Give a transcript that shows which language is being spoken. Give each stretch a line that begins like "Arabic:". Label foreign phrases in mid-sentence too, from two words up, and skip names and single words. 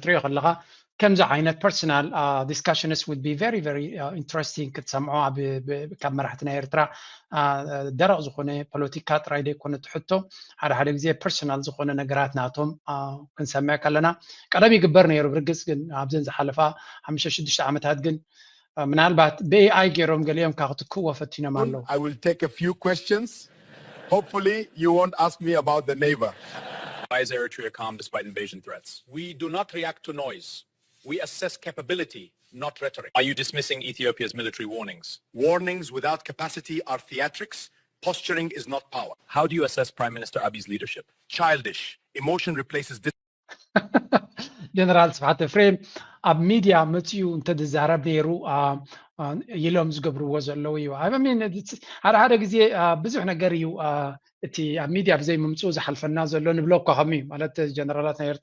Tigrinya: ክትሪኦ ከለካ ከምዚ ዓይነት
English: personal discussions would be very very interesting
Tigrinya: ክትሰምዖ ካብ መራሕቲ ናይ ኤርትራ ደረቕ ዝኾነ ፖለቲካ ጥራይ ዘይኮነ ትሕቶ ሓደ ግዜ ፐርሰናል ዝኾነ ነገራት ናቶም ክንሰምዕ ከለና ቀደም ይግበር ነይሩ ብርግፅ ግን ኣብዘን ዝሓለፋ 5-6 ዓመታት ግን ምናልባት ብኤአይ ገይሮም ገሊኦም ካብ ክትክእዎ ፈቲኖም ኣለዉ
English: I will take a few questions. Hopefully you won't ask me about the neighbor. Why is Eritrea calm despite invasion threats? We do not react to noise. We assess capability, not rhetoric. Are you dismissing Ethiopia's military warnings? Warnings without capacity are theatrics. Posturing is not power. How do you assess Prime Minister Abiy's leadership? Childish. Emotion replaces
Tigrinya: ጀነራል ስብሓት ኤፍሬም ኣብ ሚድያ መፅኡ እንተዝዛረብ ነይሩ ኢሎም ዝገብርዎ ዘለዉ እዩ ሓደ ግዜ ብዙሕ ነገር እዩ እቲ ኣብ ሚድያ ብዘይምምፅኡ ዝሓልፈና ዘሎ ንብሎ እኳ ከሚ ማለት ጀነራላት ናይ